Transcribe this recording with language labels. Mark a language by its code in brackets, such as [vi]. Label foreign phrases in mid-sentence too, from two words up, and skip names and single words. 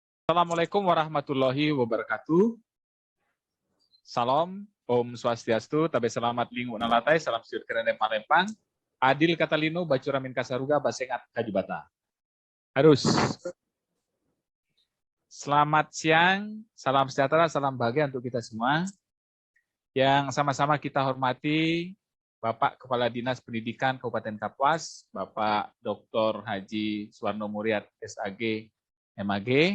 [ar] السلام عليكم ورحمة الله وبركاته. [id] Salam, [ban] Om Swastiastu, [id] Tabe Selamat Linguk Nalatai, Salam Siur Kerene Palembang, [knx] Adil Katalino, Bacuramin Kasaruga, Basengat Kajibata. [id] Harus. Selamat siang, salam sejahtera, salam bahagia untuk kita semua. Yang sama-sama kita hormati Bapak Kepala Dinas Pendidikan Kabupaten Kapuas, Bapak Dr. Haji Suwarno Muriat, SAG, MAG.